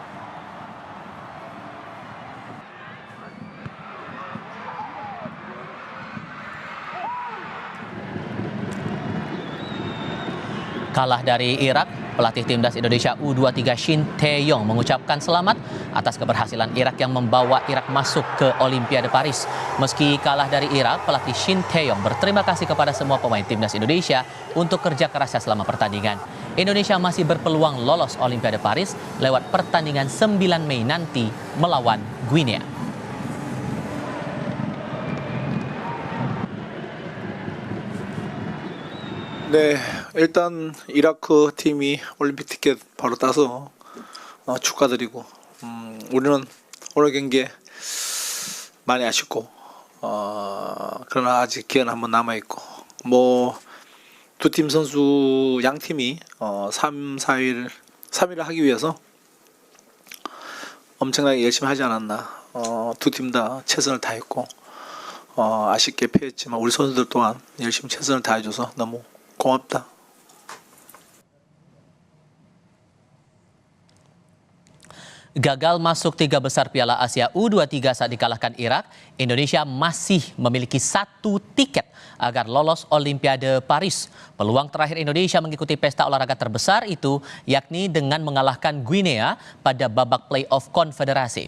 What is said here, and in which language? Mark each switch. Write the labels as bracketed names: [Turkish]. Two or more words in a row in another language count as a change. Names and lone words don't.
[Indonesian] Kalah dari Irak, pelatih timnas Indonesia U23 Shin Tae-yong mengucapkan selamat atas keberhasilan Irak yang membawa Irak masuk ke Olimpiade Paris. Meski kalah dari Irak, pelatih Shin Tae-yong berterima kasih kepada semua pemain timnas Indonesia untuk kerja kerasnya selama pertandingan. Indonesia masih berpeluang lolos Olimpiade Paris lewat pertandingan 9 Mei nanti melawan Guinea. [Korean] 네, 일단 이라크 팀이 올림픽 티켓 바로 따서 축하드리고 우리는 오늘 경기 많이 아쉽고 그러나 아직 기회는 한번 남아있고 뭐 두 팀 선수 양 팀이 3위를 하기 위해서 엄청나게 열심히 하지 않았나. 두 팀 다 최선을 다했고 아쉽게 패했지만 우리 선수들 또한 열심히 최선을 다해줘서 너무 고맙다. [Indonesian] Gagal masuk 3 besar Piala Asia U23 saat dikalahkan Irak, Indonesia masih memiliki 1 tiket agar lolos Olimpiade Paris. Peluang terakhir Indonesia mengikuti pesta olahraga terbesar itu yakni dengan mengalahkan Guinea pada babak play-off konfederasi.